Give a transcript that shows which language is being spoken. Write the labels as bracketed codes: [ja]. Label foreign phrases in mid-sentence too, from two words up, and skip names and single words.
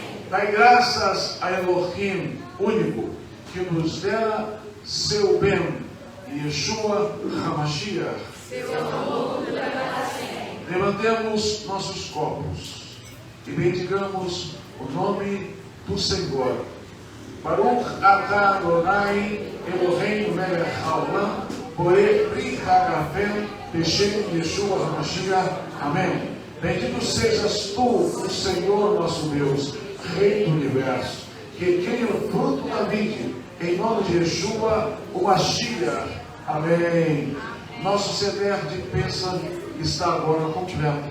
[pt] Dai graças a Elohim único, que nos dera seu bem, [he] ישוע המשיח. [pt] Seu amor dura para sempre. Levantemos nossos copos e bendigamos o nome do Senhor. [he] ברוך אתה אדוני אלוהינו מלך העולם בורא פרי הגפן בשם ישוע המשיח. [pt] Amém. Bendito sejas tu, o Senhor nosso Deus, Rei do Universo, que cria o fruto da vide, em nome de Yeshua, o Mashiach. Amém. Nosso ceder de bênção está agora completo.